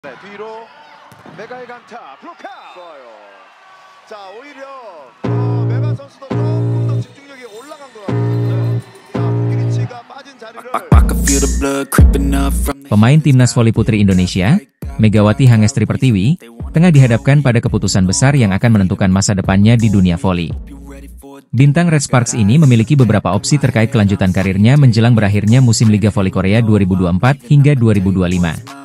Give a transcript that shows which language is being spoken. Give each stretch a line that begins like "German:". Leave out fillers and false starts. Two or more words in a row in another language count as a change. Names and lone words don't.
Korean: 네, 뒤로 메가의 강타 블로카 좋아요. 자, 오히려 메가 선수도 조금 더 집중력이 올라간 것 같거든요. 자, 부키리치가 빠진 자리를
Indonesian: Pemain timnas voli putri Indonesia, Megawati Hangestri Pertiwi, tengah dihadapkan pada keputusan besar yang akan menentukan masa depannya di dunia voli. Bintang Red Sparks ini memiliki beberapa opsi terkait kelanjutan karirnya menjelang berakhirnya musim Liga Voli Korea 2024 hingga 2025.